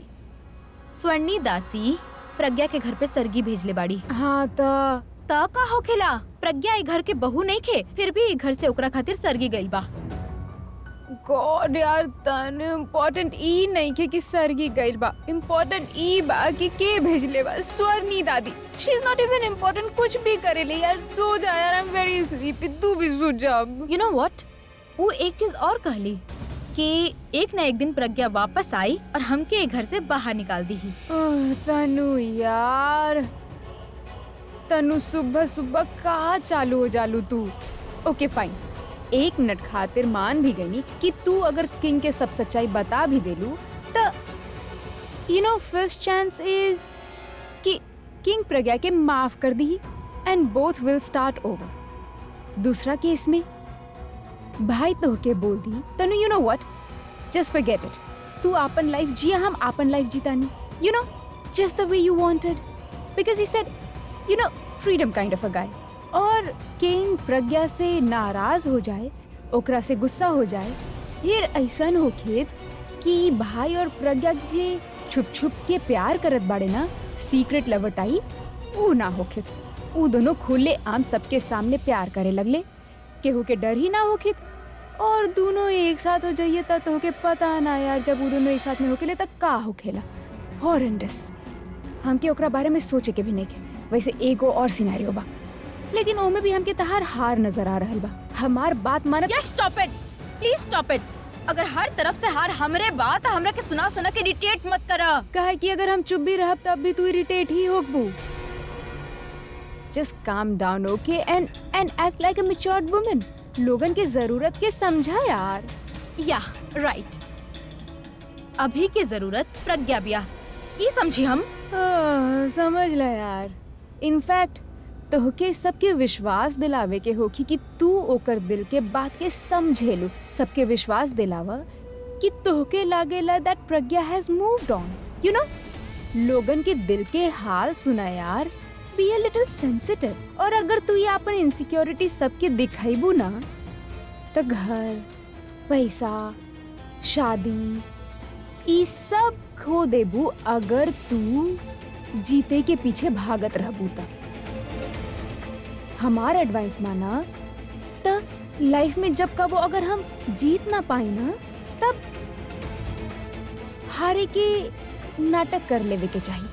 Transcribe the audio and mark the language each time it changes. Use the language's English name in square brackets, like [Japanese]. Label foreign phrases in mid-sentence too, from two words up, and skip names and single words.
[Bhojpuri] स्वर्णी दासी प्रज्ञा के घर पे सरगी भेजले बाड़ी। हाँ त का होखेला? प्रज्ञा ई घर के बहू नहीं खे, फिर भी ई घर से ओकरा खातिर सरगी गइल बा। गॉड यार, तन इम्पोर्टेंट ई नहीं के कि सरगी गइल बा। इम्पोर्टेंट ई बा कि के भेजले बा। स्वर्णी दादी, [English] She is not even important. [Bhojpuri] कुछ भी करेले यार। [English] सो जा यार, I am very sleepy. [Bhojpuri] तू भी सो जा। [English] you know what, [Bhojpuri] वो एक चीज और कहली कि एक न एक दिन प्रज्ञा वापस आई और हमके घर से बाहर निकाल दी ही। तनु यार, तनु सुबह सुबह का चालू हो जालू तू। [English] okay fine, [Bhojpuri] 1 मिनट खातिर मान भी गई कि तू अगर किंग के सब सच्चाई बता भी देलू तो [English] you know first chance is [Bhojpuri] कि किंग प्रज्ञा के माफ कर दी [English] and both will start over. [Bhojpuri] दूसरा केस में भाई तो के बोल दी तनु, [English] You know what, just forget it. [Bhojpuri] तू अपन लाइफ जिया, हम अपन लाइफ जीता नहीं, [English] You know, just the way you wanted, because he said you know freedom kind of a guy. [Bhojpuri] और किंग प्रज्ञा से नाराज हो जाए, ओकरा से गुस्सा हो जाए, फिर ऐसन होखेत कि भाई और प्रज्ञा जे छुप छुप के प्यार करत बाड़े ना, [English] secret lover type, [Bhojpuri] वो ना होखेत। वो दोनों खुले आम सबके सामने प्यार करे लगले, केहू के डर ही ना होखेत। और दोनों एक साथ हो जाइए तब तो के पता ना यार, जब वो दोनों एक साथ में होखेले तब का होखेला। हॉरेंडस, हमके ओकरा बारे में सोचे के भी नहीं के। वैसे एगो और सिनेरियो बा, लेकिन ओमे भी हमके तहार हार नजर आ रहल बा। हमार बात मानत। [English] यस, Stop it, please stop it. [Bhojpuri] अगर हर तरफ से हार हमरे बात हमरा के सुना सुना के इरिटेट मत करा। कहे कि अगर हम चुप भी रहब तब भी तू इरिटेट ही होगबू। [English] Just calm down okay and act like a matured woman. [Bhojpuri] लोगन के जरूरत के समझा यार। [English] yeah right, [Bhojpuri] अभी की जरूरत प्रज्ञा बिया, ये समझी हम। समझ ला यार। इनफैक्ट तोहके सबके विश्वास दिलावे के होखी कि तू ओकर दिल के बात के समझेलू। सबके विश्वास दिलावा कि तोहके लागेला [English] that Pragya has moved on, you know. [Bhojpuri] लोगन के दिल के हाल सुना यार, [English] be a little sensitive. [Bhojpuri] और अगर तू ये अपन इनसिक्योरिटी सबके दिखाईबू ना, तो घर पैसा, शादी, ई सब खो देबू अगर तू जीते के पीछे भागत रहबू त। हमार एडवाइस माना त लाइफ में जब कबो अगर हम जीत ना पाई ना तब हारे के नाटक कर लेवे के चाहिए।